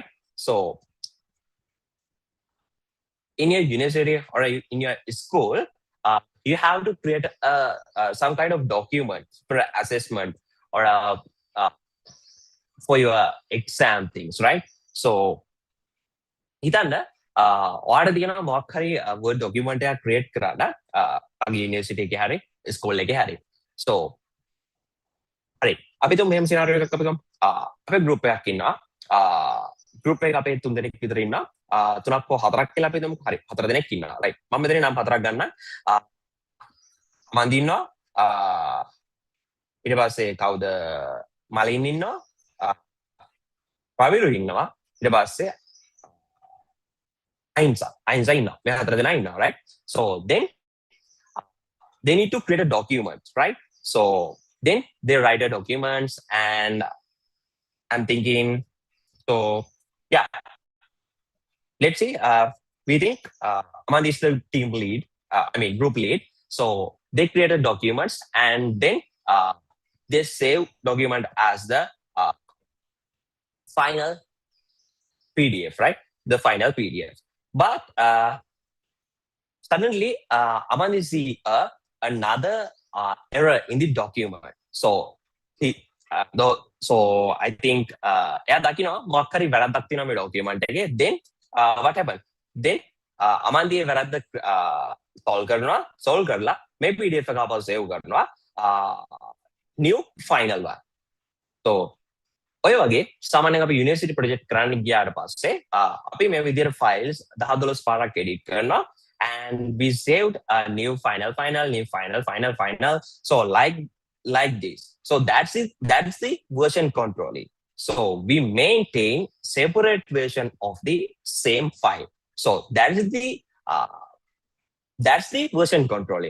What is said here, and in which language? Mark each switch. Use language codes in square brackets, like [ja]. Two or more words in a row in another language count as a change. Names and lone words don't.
[en] So in your university or in your school, you have to create some kind of document for assessment or for your exam things, right? [si] So හිතන්න ඔයාට තියෙනවා මොකක් හරි [en] Word document [si] එකක් create කරන්න අගේ university එකේ හරි school එකේ හරි. So හරි අපි තුන් මෙහෙම scenario එකක් අපි ගමු. අපේ group එකක් ඉන්නවා. group එක අපේ තුන් දෙනෙක් විතර ඉන්නවා. තුනක් හෝ හතරක් කියලා අපි හිතමු. හරි හතර දෙනෙක් ඉන්නවා. right. මම මෙතන නම් හතරක් ගන්න. මන්දි ඉන්නවා. ඊට පස්සේ කවුද මලින් ඉන්නවා. පවිරු ඉන්නවා. ඊට පස්සේ අයින්සා ඉන්නවා. මේ හතර දෙනා ඉන්නවා, right? [en] So then they need to create a document, right? So then they write a documents, and I'm thinking, so yeah, let's see. We think Aman is the team lead, group lead. So they created documents, and then they save document as the final PDF, right? The final PDF. But suddenly, Aman is see another error in the document. So so I think [si] එයා දකිනවා මොකක් හරි වැරද්දක් තියෙනවා මේ document එකේ. [en] Then what happened? Then Aman die [si] වැරද්ද solve කරලා මේ PDF එක ආපහු save කරනවා [en] new final one. [si] So ඔය වගේ සාමාන්‍යයෙන් අපි [en] university project [si] කරන්න ගියාට පස්සේ අපි මේ විදිහට ෆයිල්ස් 10 12 පාරක් එඩිට් කරනවා, [en] and we saved a new final, so like this. So that's it, that's the version controlling. So we maintain separate version of the same file. So that's the version controlling.